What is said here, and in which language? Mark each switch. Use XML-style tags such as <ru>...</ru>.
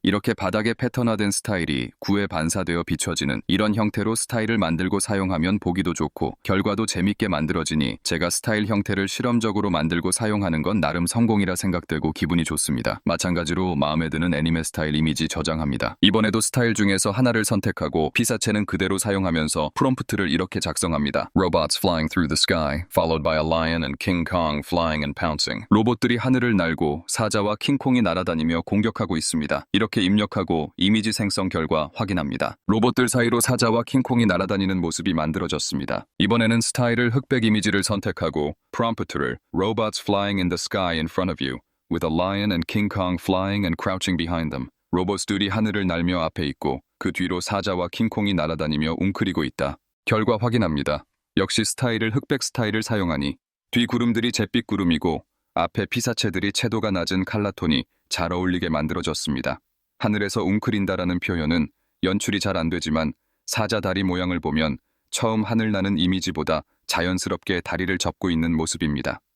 <ko>이렇게 바닥에 패턴화된 스타일이 구에 반사되어 비춰지는 이런 형태로 스타일을 만들고 사용하면 보기도 좋고 결과도 재밌게 만들어지니 제가 스타일 형태를 실험적으로 만들고 사용하는 건 나름 성공이라 생각되고 기분이 좋습니다. 마찬가지로 마음에 드는 애니메 스타일 이미지 저장합니다. 이번에도 스타일 중에서 하나를 선택하고 피사체는 그대로 사용하면서 프롬프트를 이렇게 작성합니다.</ko> <en>Robots flying through the sky, followed by a lion and King Kong flying and pouncing.</en> <ko>로봇들이 하늘을 날고 사자와 킹콩이 날아다니며 공격하고 있습니다. 이렇게 입력하고 이미지 생성 결과 확인합니다. 로봇들 사이로 사자와 킹콩이 날아다니는 모습이 만들어졌습니다. 이번에는 스타일을 흑백 이미지를 선택하고 프롬프트를</ko> <en>Robots flying in the sky in front of you, with a lion and King Kong flying and crouching behind them.</en> <ko>로봇들이 하늘을 날며 앞에 있고 그 뒤로 사자와 킹콩이 날아다니며 웅크리고 있다. 결과 확인합니다. 역시 스타일을 흑백 스타일을 사용하니 뒤 구름들이 잿빛 구름이고 앞에 피사체들이 채도가 낮은 칼라톤이 잘 어울리게 만들어졌습니다. 하늘에서 웅크린다라는 표현은 연출이 잘 안 되지만 사자 다리 모양을 보면 처음 하늘 나는 이미지보다 자연스럽게 다리를 접고 있는 모습입니다.</ko>